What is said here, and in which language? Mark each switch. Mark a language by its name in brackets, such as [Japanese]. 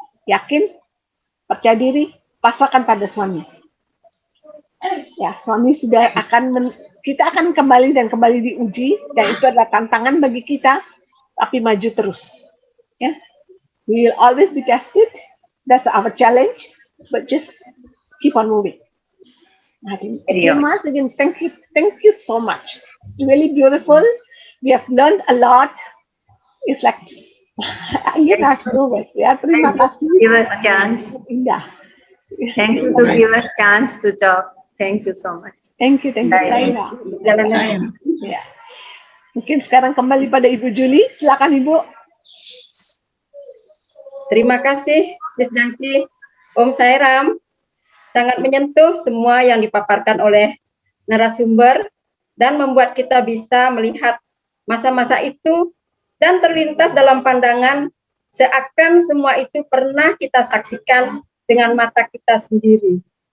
[Indonesian] Yakin, percaya diri, pasrahkan pada suami. Ya, suami sudah kita akan kembali diuji, dan itu adalah tantangan bagi kita, tapi maju terus. [English] Ya, we will always be tested. That's our challenge, but just keep on moving. Once again, thank you so much. It's really beautiful. We have learned a lot. It's like you not know it. [Indonesian] Ya, terima kasih. [English] Give us chance. [Indonesian] Indah. [English] Thank you to give us chance to talk. Thank you so much. Thank you, Saira. Ya. [Indonesian] Mungkin sekarang kembali pada Ibu Julie. Silakan Ibu. Terima kasih, Sis Dangki. Om Sairam, sangat menyentuh semua yang dipaparkan oleh narasumber dan membuat kita bisa melihat masa-masa itu dan terlintas dalam pandangan seakan semua itu pernah kita saksikan dengan mata kita sendiri.